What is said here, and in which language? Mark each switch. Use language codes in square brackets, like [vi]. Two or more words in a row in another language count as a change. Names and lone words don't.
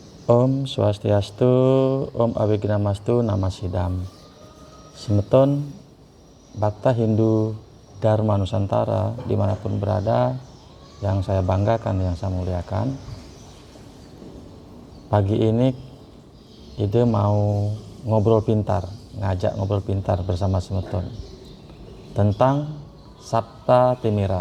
[sa] ॐ स्वस्त्यस्तु ॐ अविघ्नमस्तु नमः सिद्धम्. [id] Semeton Bhakta Hindu Dharma Nusantara dimanapun berada, yang saya banggakan, yang saya muliakan. Pagi ini ide mau ngobrol pintar, ngajak ngobrol pintar bersama semeton tentang Sapta Timira.